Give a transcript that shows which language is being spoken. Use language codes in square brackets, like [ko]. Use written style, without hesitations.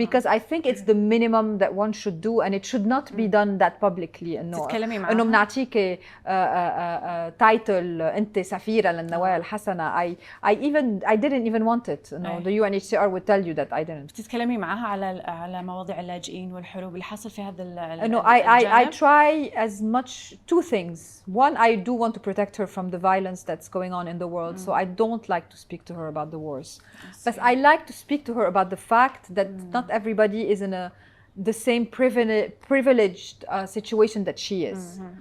[en] Because I think it's the minimum that one should do, and it should not be done that publicly. [ar] إنه بنعطيك title أنت سفيرة للنوايا الحسنة. [en] I didn't even want it. No, the UNHCR would tell you that I didn't. [ar] بتتكلمي معها على مواضيع اللاجئين والحروب اللي حصل في هذا [en] No, I try as much two things. One, I do want to protect her from the violence that's going on in the world. So I don't like to speak to her about the wars. But I like to speak to her about the fact that not everybody is in the same privileged situation that she is.